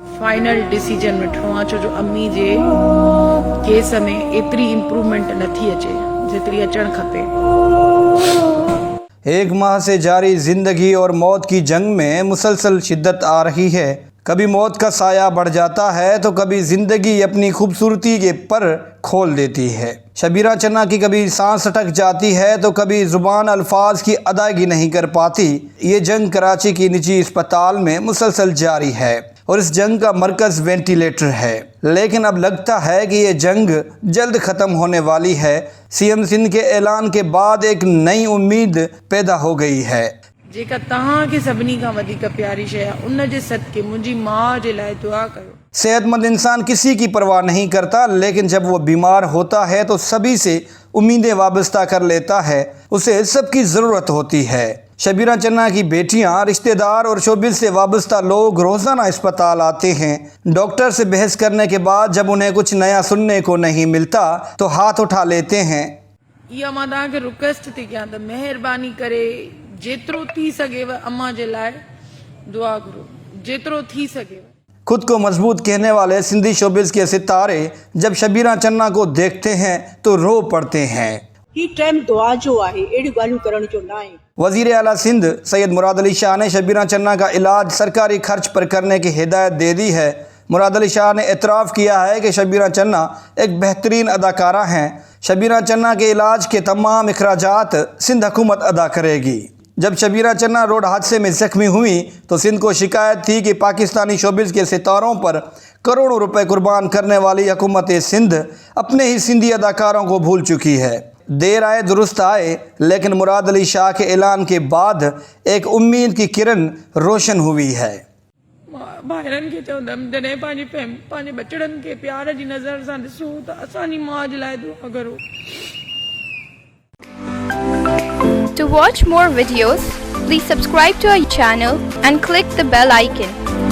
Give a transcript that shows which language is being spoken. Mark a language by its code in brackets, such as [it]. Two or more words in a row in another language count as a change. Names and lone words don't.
[en] final decision [sd] वठिणो आहे, छो जो अम्मी जे केस में एतिरी इम्प्रूवमेंट नथी अचे जेतिरी अचणु खपे। [ur] 1 ماہ سے جاری زندگی اور موت کی جنگ میں مسلسل شدت آ رہی ہے. کبھی موت کا سایہ بڑھ جاتا ہے تو کبھی زندگی اپنی خوبصورتی کے پر کھول دیتی ہے. شبیرہ چنا کی کبھی سانس اٹک جاتی ہے تو کبھی زبان الفاظ کی ادائیگی نہیں کر پاتی. یہ جنگ کراچی کی نجی اسپتال میں مسلسل جاری ہے اور اس جنگ کا مرکز وینٹیلیٹر ہے، لیکن اب لگتا ہے کہ یہ جنگ جلد ختم ہونے والی ہے. سی ایم سندھ کے اعلان کے بعد ایک نئی امید پیدا ہو گئی ہے. [sd] जेका तव्हांखे सभिनी खां वधीक प्यारी शइ आहे उन जे सदके मुंहिंजी माउ जे लाइ दुआ कयो। [ur] صحت مند انسان کسی کی پرواہ نہیں کرتا، لیکن جب وہ بیمار ہوتا ہے تو سبھی سے امیدیں وابستہ کر لیتا ہے. اسے سب کی ضرورت ہوتی ہے. شبیرہ چنا کی بیٹیاں، رشتہ دار اور شوبز سے وابستہ لوگ روزانہ اسپتال آتے ہیں. ڈاکٹر سے بحث کرنے کے بعد جب انہیں کچھ نیا سننے کو نہیں ملتا تو ہاتھ اٹھا لیتے ہیں. [sd] इहा मां तव्हांखे रिक्वेस्ट थी कयां त महिरबानी करे जेतिरो थी सघेव अम्मा जे लाइ दुआ करो, जेतिरो थी सघेव। [ur] خود کو مضبوط کہنے والے سندھی شوبز کے ستارے جب شبیرہ چنا کو دیکھتے ہیں تو رو پڑتے ہیں. [sd] ही टाइम दुआ जो आहे, अहिड़ी ॻाल्हियूं करण जो न आहे। [ur] وزیر اعلیٰ سندھ سید مراد علی شاہ نے شبیرہ چنا کا علاج سرکاری خرچ پر کرنے کی ہدایت دے دی ہے. مراد علی شاہ نے اعتراف کیا ہے کہ شبیرہ چنا ایک بہترین اداکارہ ہیں. شبیرہ چنا کے علاج کے تمام اخراجات سندھ حکومت ادا کرے گی. جب شبیرہ چنا روڈ حادثے میں زخمی ہوئی تو سندھ کو شکایت تھی کہ پاکستانی شوبز کے ستاروں پر کروڑوں روپے قربان کرنے والی حکومت سندھ اپنے ہی سندھی اداکاروں کو بھول چکی ہے. دیر آئے درست آئے، لیکن مراد علی شاہ کے اعلان کے بعد ایک امید کی کرن روشن ہوئی ہے. [sd] भाइरनि खे चवंदमि जॾहिं पंहिंजे बचड़नि खे प्यार जी नज़र सां ॾिसो त असांजी माउ जे लाइ दुआ करो। [en] To watch more videos, please subscribe to our channel and click the bell icon.